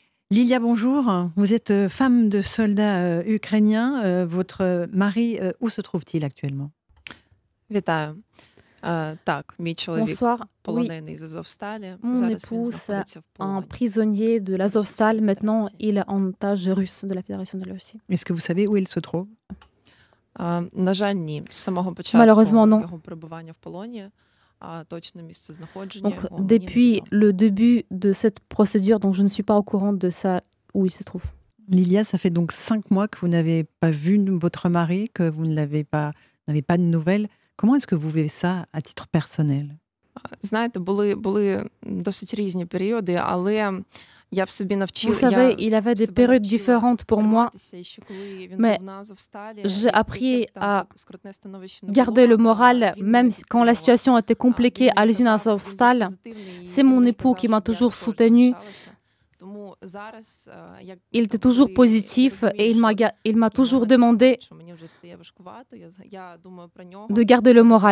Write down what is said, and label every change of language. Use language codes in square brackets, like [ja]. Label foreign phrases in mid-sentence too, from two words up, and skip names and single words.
[fr] Lilia, bonjour. Vous êtes femme de soldat ukrainien. Votre mari, où se trouve-t-il actuellement? [uk] Вітаю. Так, мій чоловік [fr] Bonsoir. Oui, [uk] полонений з Азовсталі. [fr] mon [uk] Зараз він [fr] époux, c'est [uk] знаходиться в [fr] un [uk] полоні. [fr] prisonnier de l'Azovstal. Fédération. Maintenant, il est en otage russe de la Fédération de la Russie. Est-ce que vous savez où il se trouve? [uk] На жаль, ні. З самого початку [fr] Malheureusement, non. [uk] його перебування в полоні, а точне місце знаходження [fr] Donc, [uk] його мені [fr] depuis [uk] невідомо. [fr] le début de cette procédure, donc je ne suis pas au courant de ça, où il se trouve. Lilia, ça fait donc 5 mois que vous n'avez pas vu votre mari, que vous ne n'avez pas de nouvelles. Comment est-ce que vous vivez ça à titre personnel? [uk] Знаєте, були досить різні періоди, але я в собі [fr] Vous [uk] навчила, [fr] savez, il avait des périodes différentes pour moi. Mais j'ai appris à garder le moral, même quand la situation était compliquée à l'usine Azovstal. C'est mon époux qui m'a toujours soutenue. Il était toujours positif et il m'a toujours demandé de garder le moral.